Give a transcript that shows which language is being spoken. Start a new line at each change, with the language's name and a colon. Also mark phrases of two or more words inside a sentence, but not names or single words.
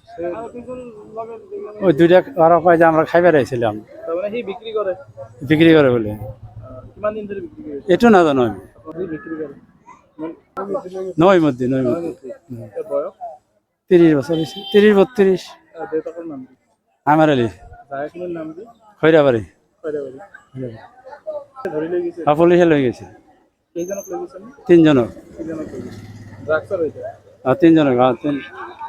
Bangla: ওই দুইটা আরো কয় যে আমরা খাইবার আইছিলাম। বিক্রি করে বলে এটু না জানো আমি। নৈমুদ্দিন 30 বছর হয়েছে 30 32
Assamese: দেউতাকৰ নাম কি
Bangla: আমার আলী
Assamese: জায়গাখিনিৰ নাম কি খৈরাবাড়ি খৈৰাবাৰী ধৰি লৈ গৈছে
Bangla: পুলিশে লৈ গেছে
Assamese: কেইজনক লৈ গৈছে 3 জনক কেইজনক লৈ গৈছে ড্ৰাগছৰ হৈছে 3 জনক